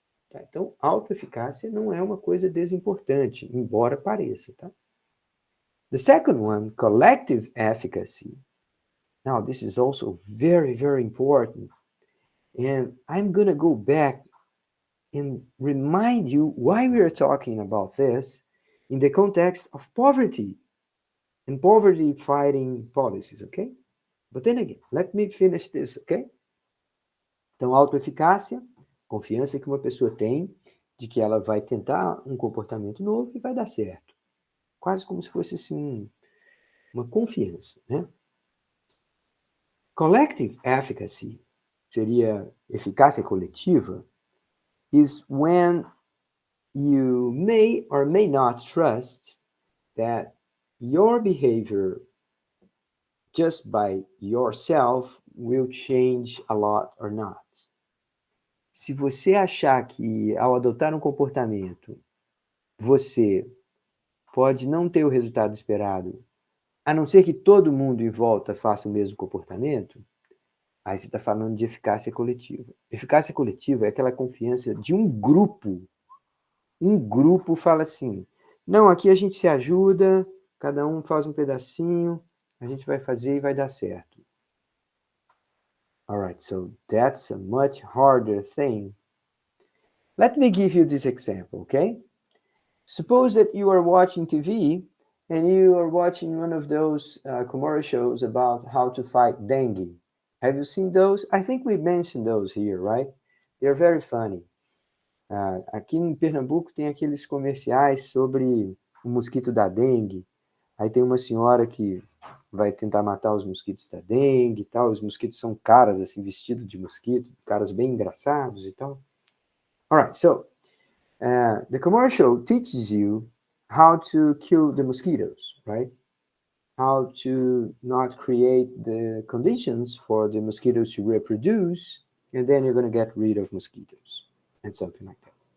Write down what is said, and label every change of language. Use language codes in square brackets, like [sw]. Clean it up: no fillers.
[pt] Tá? Então, autoeficácia não é uma coisa desimportante, embora pareça. Tá? [en] The second one, collective efficacy. Now, this is also very, very important. And I'm going to go back and remind you why we are talking about this in the context of poverty and poverty fighting policies, okay? But then again, let me finish this, okay? [pt] Então, autoeficácia, confiança que uma pessoa tem de que ela vai tentar um comportamento novo e vai dar certo. Quase como se fosse assim, uma confiança, né? [en] Collective efficacy [pt] seria eficácia coletiva [en] is when you may or may not trust that your behavior just by yourself will change a lot or not. [pt] Se você achar que ao adotar um comportamento, você pode não ter o resultado esperado, a não ser que todo mundo em volta faça o mesmo comportamento, aí você está falando de eficácia coletiva. Eficácia coletiva é aquela confiança de um grupo. Um grupo fala assim, não, aqui a gente se ajuda, cada um faz um pedacinho, a gente vai fazer e vai dar certo. [en] All right, so that's a much harder thing. Let me give you this example, okay? Suppose that you are watching TV and you are watching one of those commercials about how to fight dengue. Have you seen those? I think we mentioned those here, right? They're very funny. [pt] Aqui em Pernambuco tem aqueles comerciais sobre o mosquito da dengue. Aí tem uma senhora que vai tentar matar os mosquitos da dengue e tal. Os mosquitos são caras, assim, vestidos de mosquito, caras bem engraçados e tal. [en] All right, so the commercial teaches you how to kill the mosquitoes, right? How to not create the conditions for the mosquitoes to reproduce, and then you're going to get rid of mosquitoes and something like that.